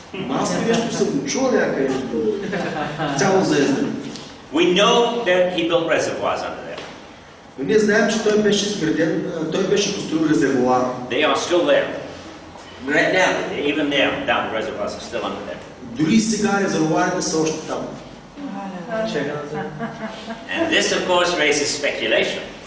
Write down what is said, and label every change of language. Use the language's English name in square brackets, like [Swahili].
[Bulgarian] Аз нещо съм го чул някъде, цяло за Ездра. [English] We know that he built reservoirs under there. [Bulgarian] Но ние знаем, че той беше изграден, той беше построил резервоар. [English] They are still there. Right now. Even there, down the reservoirs are still under there. [Bulgarian] Дори сега резервоарите са още там. [English] And this, of course, raises speculation.